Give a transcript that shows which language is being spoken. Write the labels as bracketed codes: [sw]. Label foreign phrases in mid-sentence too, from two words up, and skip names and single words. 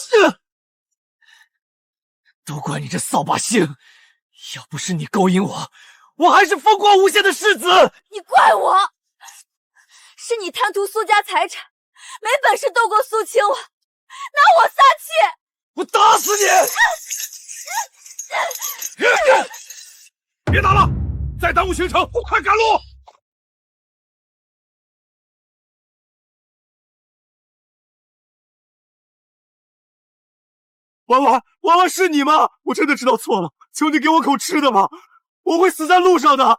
[zh] 都怪你這掃把星！要不是你勾引我，我還是風光無限的世子。你怪我，是你貪圖蘇家財產，沒本事鬥過蘇清婉，拿我撒氣！我打死你！別打了，再耽誤行程，快趕路！婉婉是你嗎？我真的知道錯了，求你給我口吃的吧，我會死在路上的。